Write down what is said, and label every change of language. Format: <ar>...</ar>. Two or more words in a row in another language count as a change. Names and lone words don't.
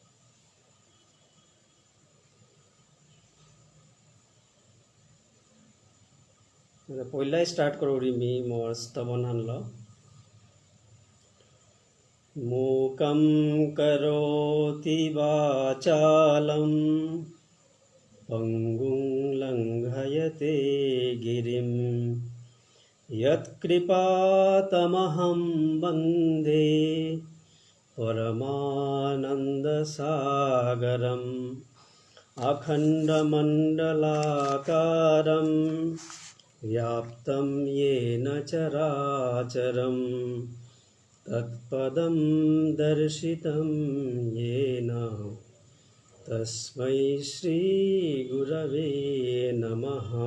<bpy>পয়লাই স্টার্ট করি মি মোর স্তবন হানল</bpy> <sa>মূকং করোতি বাচালম পঙ্গুং লঙ্ঘয়তে গিরিম यत्कृपातमहं वन्दे परमानन्दसागरम् अखण्डमण्डलाकारं व्याप्तं येन चराचरं तत्पदं दर्शितं येन तस्मै श्रीगुरवे नमः।</sa>